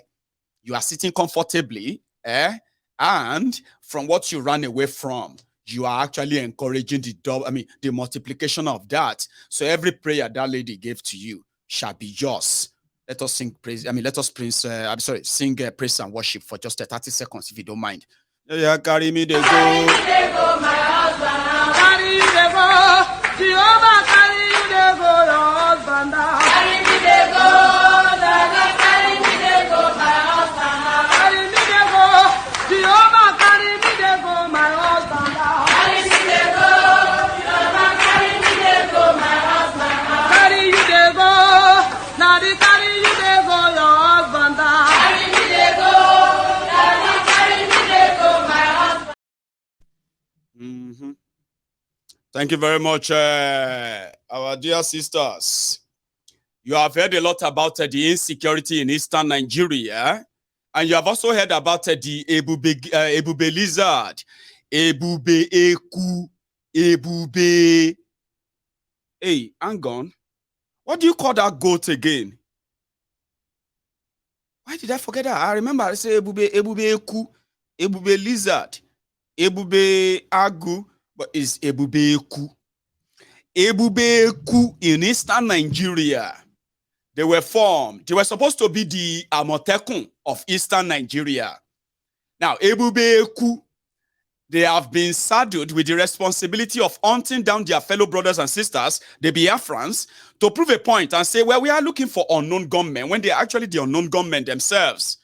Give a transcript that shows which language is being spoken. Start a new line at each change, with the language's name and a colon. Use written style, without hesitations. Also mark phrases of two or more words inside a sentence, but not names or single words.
English: You are sitting comfortably, and from what you ran away from, you are actually encouraging the multiplication of that. So every prayer that lady gave to you shall be yours. Let us sing praise. Let us sing praise and worship for just 30 seconds, if you don't mind. Yeah, carry me, they go. Carry me, they go, my husband. Carry you, they go. Jehovah, carry you, they go, your husband. Carry me, they go. Carry me, they go, my husband. Carry me, they go. Jehovah, carry me, they go, my husband. Carry me, they go. Jehovah, carry me, they go, my husband. Carry you, they go. Now they carry you, they go, your husband. Carry me, they go. Now they carry me, they go, my husband. Thank you very much, our dear sisters. You have heard a lot about the insecurity in eastern Nigeria, and you have also heard about the Ebube lizard, Ebube eku, Ebube. Hey, hang on. What do you call that goat again? Why did I forget that? I remember I said Ebube eku, Ebube lizard, Ebube agu, but it's Ebube eku. Ebube eku in eastern Nigeria. They were formed. They were supposed to be the Amotekun of eastern Nigeria. Now, Ebube eku, they have been saddled with the responsibility of hunting down their fellow brothers and sisters, the Biafrans, to prove a point and say, well, we are looking for unknown gunmen, when they are actually the unknown gunmen themselves.